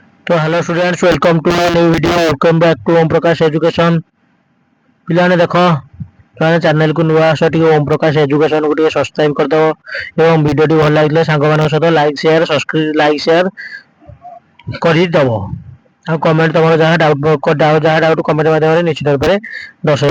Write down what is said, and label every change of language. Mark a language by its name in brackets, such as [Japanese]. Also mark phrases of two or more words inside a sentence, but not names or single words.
[English] So hello students, welcome to a new video. Welcome back to Om Prakash Education. [Odia] ପିଲାମାନେ ଦେଖ ତୁମେ ଚ୍ୟାନେଲକୁ ନୂଆ ଆସ ଟିକେ ଓମ୍ ପ୍ରକାଶ ଏଜୁକେସନକୁ ଟିକେ ସବସ୍କ୍ରାଇବ କରିଦେବ ଏବଂ ଭିଡ଼ିଓଟି ଭଲ ଲାଗିଲେ ସାଙ୍ଗମାନଙ୍କ ସହିତ [English] like share [Odia] କରିଦେବ। ଆଉ କମେଣ୍ଟ ତମର ଯାହା [English] doubt comment [Odia] ମାଧ୍ୟମରେ ନିଶ୍ଚିତ ଭାବରେ ଦର୍ଶାଇବ।